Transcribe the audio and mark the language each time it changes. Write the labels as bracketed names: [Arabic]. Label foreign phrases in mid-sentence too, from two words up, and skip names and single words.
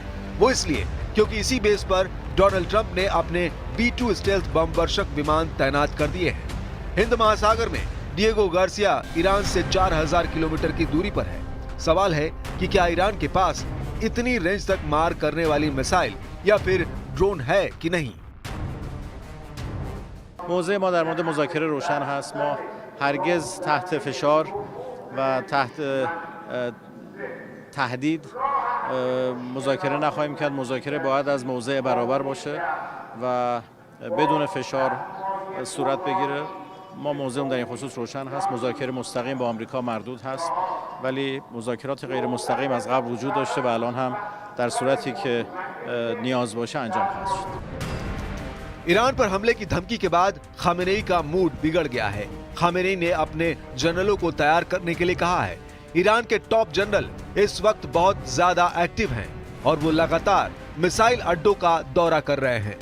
[Hindi] वो इसलिए क्योंकि इसी बेस पर डोनाल्ड ट्रंप ने अपने B-2 स्टेल्थ बम वर्षक विमान तैनात कर दिए हैं। हिंद महासागर में डिएगो गार्सिया ईरान से 4000 किलोमीटर की दूरी पर है। सवाल है कि क्या ईरान के पास इतनी रेंज तक मार करने वाली मिसाइल या फिर ड्रोन है कि नहीं। [Persian] موضع ما در مورد مذاکره روشن هست. ما هرگز تحت فشار و تحت تهدید مذاکره نخواهیم کرد. مذاکره باید از موضع برابر باشه و بدون فشار صورت بگیره. ما موضعمون در این خصوص روشن هست. مذاکره مستقیم با آمریکا مردود هست، ولی مذاکرات غیر مستقیم از قبل وجود داشته و الان هم در صورتی که نیاز باشه انجام خواهد شد. [Hindi] ईरान पर हमले की धमकी के बाद खामेनेई का मूड बिगड़ गया है। खामेनेई ने अपने जनरलों को तैयार करने के लिए कहा है। ईरान के टॉप जनरल इस वक्त बहुत ज्यादा एक्टिव हैं और वो लगातार मिसाइल अड्डों का दौरा कर रहे हैं।